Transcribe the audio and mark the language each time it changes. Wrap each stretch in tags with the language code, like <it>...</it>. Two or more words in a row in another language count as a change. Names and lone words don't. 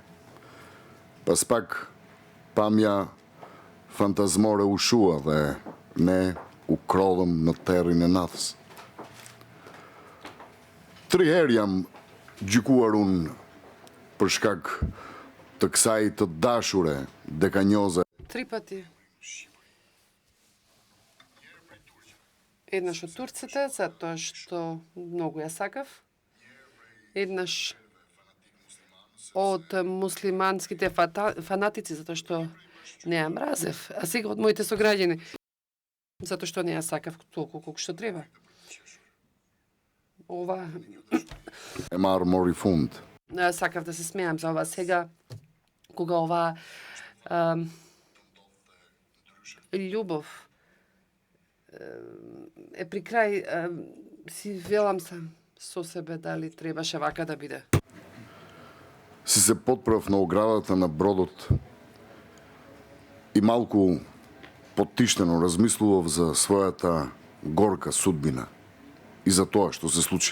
<sq>Pas pak pamja fantazmore u shua dhe ne u krodhëm në terrin e nathës. 3 herë jam gjykuar unë për shkak të kësaj të dashure dekanjoze.</sq> <mk>3 пати. Еднаш од турците, затоа што многу ја сакав. Еднаш од муслиманските фанатици, затоа што не ја мразев, а сега од моите сограѓани, затоа што не ја сакав толку колку што треба. Ова</mk> <sq>E marë mori fund.</sq> <mk>сакав да се смеам за ова сега, кога ова љубов е при крај, си велам сам со себе дали требаше вака да биде. Си се подправ на оградата на бродот и малку потиштено размислував за својата горка судбина и за тоа што се случи.</mk>